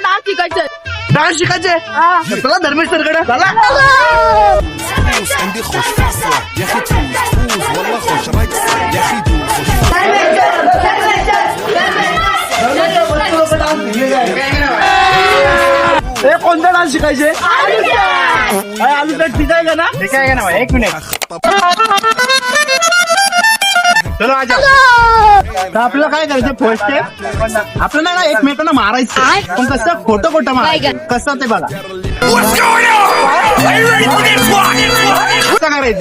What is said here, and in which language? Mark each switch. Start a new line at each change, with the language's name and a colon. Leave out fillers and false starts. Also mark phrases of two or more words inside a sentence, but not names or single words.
Marathi: शिकायचं. डान्स शिकायचे चला धर्मेश सरकडे चला.
Arabic: عندي خوش فاصلة يا اخي تفوز والله خوش رقصة يا اخي دوز
Marathi: कोणता डान्स शिकायचे आलू पेट ठीक आहे का ना ठीक आहे का ना एक मिनिट
Hindi: चलो आजा.
Marathi: तर आपल्याला काय करायचं
English: first step
Marathi: आपल्याला ना एकमेकांना मारायचं पण कसं खोटं खोटं मारायचं कसं ते बघा कसं करायचंय.